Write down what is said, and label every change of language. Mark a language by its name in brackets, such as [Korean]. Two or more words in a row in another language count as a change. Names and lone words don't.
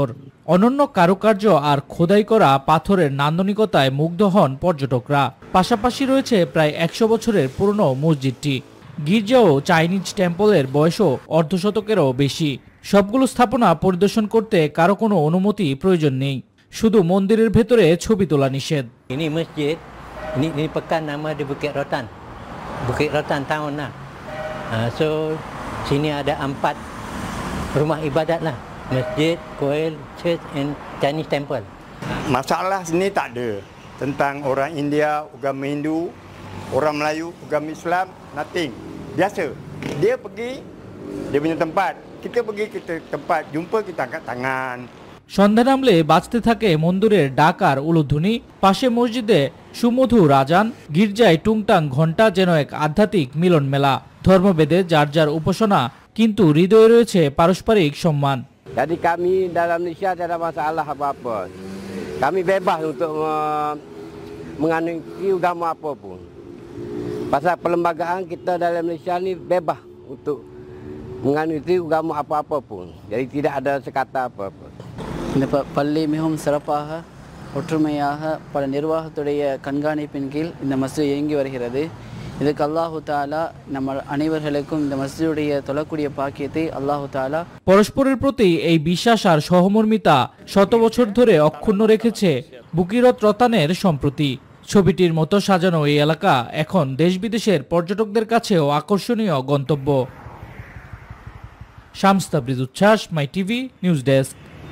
[Bangla] অনন্য কারুকার্য আর খোদাই করা পাথরের নান্দনিকতায় মুগ্ধ হন পর্যটকরা। পাশাপাশি রয়েছে প্রায় 100 বছরের পুরনো মসজিদটি। গির্জা ও [English] Chinese temple [Bangla] বয়সও অর্ধশতকেরও বেশি। সবগুলো স্থাপনা পরিদর্শন করতে কারো কোনো অনুমতি প্রয়োজন নেই, শুধু মন্দিরের ভেতরে ছবি তোলা নিষেধ। [Malay] Ini pekan nama di Bukit Rotan. Bukit Rotan Town lah. So sini ada 4 rumah ibadat lah. Masjid, Koil, [English] Church and Chinese Temple. [Malay] Masalah sini tak ada. Tentang orang India, agama Hindu, orang Melayu, agama Islam, nothing. Biasa. Dia pergi dia punya tempat. Kita pergi kita tempat, jumpa kita angkat tangan. [Bangla] সন্ধ্যা নামলে বাজতে থাকে মন্দিরের ডাক আর উলুধ্বনি। পাশে মসজিদে সুমধুর আজান, গির্জায় টুংটাং ঘণ্টা, যেন এক আধ্যাত্মিক মিলন মেলা। ধর্মভেদে যার যার উপাসনা, কিন্তু হৃদয়ে রয়েছে পারস্পরিক সম্মান। [Malay] Jadi kami dalam Malaysia tidak ada masalah apa-apa. Kami bebas untuk menganuti agama apapun. Pasal perlembagaan kita dalam Malaysia ni bebas untuk menganuti agama apa-apa pun. Jadi tidak ada sekata apa-apa. [Tamil] இந்த பள்ளி மிகவும் சிறப்பாக ஒற்றுமையாக பல நிர்வாகத்துடைய கண்காணிப்பின் கீழ் இந்த மஸ்ஜித் இயங்கி வருகிறது. இதுக்கு அல்லாஹு தாலா நம்ம அனைவர்களுக்கும் இந்த மஸ்ஜிதுடைய தொழக்கூடிய பாக்கியத்தை আল্লাহু তাআলা। [Bangla] পরস্পরের প্রতি এই বিশ্বাস আর সহমর্মিতা শত বছর ধরে অক্ষুণ্ণ রেখেছে বুকিরত রতানের সম্প্রতি। ছবিটির মতো সাজানো এই এলাকা এখন দেশ বিদেশের পর্যটকদের কাছেও আকর্ষণীয় গন্তব্য। শামস তাবরেজ উচ্ছ্বাস, মাই টিভি নিউজ ডেস্ক।